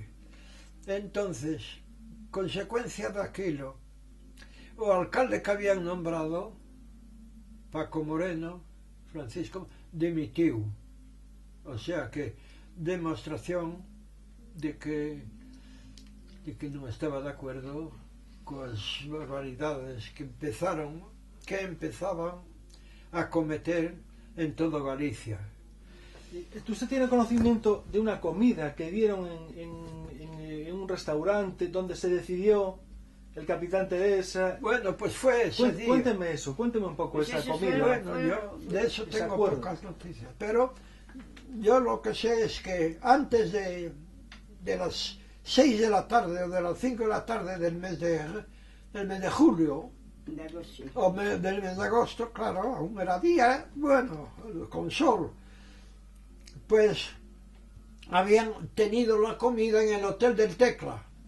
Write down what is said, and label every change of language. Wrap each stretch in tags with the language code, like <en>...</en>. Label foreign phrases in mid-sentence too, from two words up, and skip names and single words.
<gl>Entonces, consecuencia daquilo, o alcalde que habían nombrado, Paco Moreno, Francisco, dimitiu.</gl> <es>O sea que</es> <gl>demostración de que non estaba de acuerdo coas barbaridades que empezaban a cometer en todo Galicia.</gl> <es>¿Usted tiene conocimiento de una comida que dieron en un restaurante donde se decidió el capitán Teresa? Bueno, pues fue ese día. Cuénteme eso, cuénteme un poco esa comida. Bueno, yo de eso tengo pocas noticias, pero yo lo que sé es que antes de las 6 de la tarde o de las 5 de la tarde del mes de julio, o del mes de agosto, claro, aún era día, bueno, con sol, pues habían tenido la comida en el Hotel del Tecla.</es>